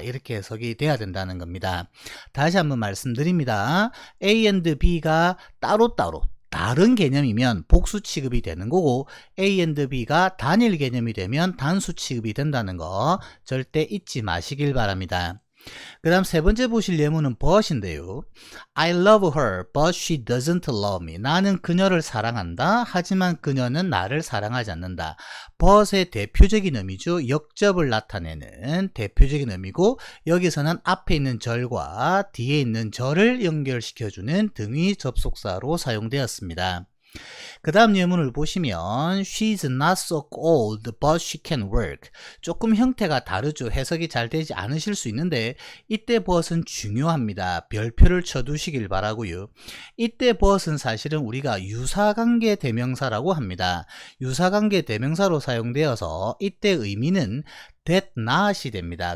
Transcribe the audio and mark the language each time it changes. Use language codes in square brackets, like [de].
[ko] 이렇게 해석이 돼야 된다는 겁니다. 다시 한번 말씀드립니다. A and B가 따로따로 다른 개념이면 복수 취급이 되는 거고 A and B가 단일 개념이 되면 단수 취급이 된다는 거 절대 잊지 마시길 바랍니다. 그 다음 세 번째 보실 예문은 but인데요. [en] I love her, but she doesn't love me. [ko] 나는 그녀를 사랑한다. 하지만 그녀는 나를 사랑하지 않는다. but의 대표적인 의미죠. 역접을 나타내는 대표적인 의미고 여기서는 앞에 있는 절과 뒤에 있는 절을 연결시켜주는 등위 접속사로 사용되었습니다. 그 다음 예문을 보시면 [en] She's not so old but she can work. [ko] 조금 형태가 다르죠. 해석이 잘 되지 않으실 수 있는데 이때 but은 중요합니다. 별표를 쳐두시길 바라고요. 이때 but은 사실은 우리가 유사관계 대명사라고 합니다. 유사관계 대명사로 사용되어서 이때 의미는 that not이 됩니다.